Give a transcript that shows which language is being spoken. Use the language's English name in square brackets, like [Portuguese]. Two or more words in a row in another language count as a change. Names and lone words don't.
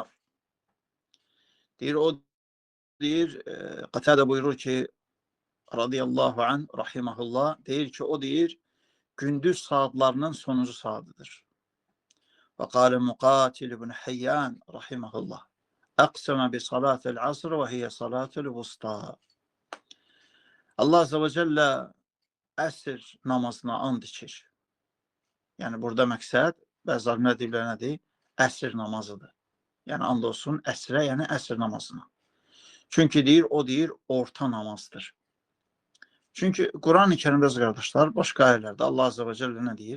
[Azerbaijani] Deyir, o deyir, Qatadə buyurur ki, [Arabic] رضي الله عنه, [Azerbaijani] rahimahullah, deyir ki, o deyir, gündüz saatlarının sonuncu saatıdır. [Arabic] وقال مقاتل بن حيان رحمه الله أقسم بصلاة العصر وهي الصلاة الوسطى. [Azerbaijani] Allah [Arabic] عز وجل [Azerbaijani] əsr namazına and içir. Yəni burada məqsəd, bəziləri nə deyirlər, nədir? Əsr namazıdır. Yəni and olsun əsrə, yəni əsr namazına. Çünki deyir, o deyir, orta namazdır. Çünki Quran-ı Kerimdə qardaşlar, başqa ayələrdə Allah [Arabic] عز وجل [Azerbaijani] nə deyir?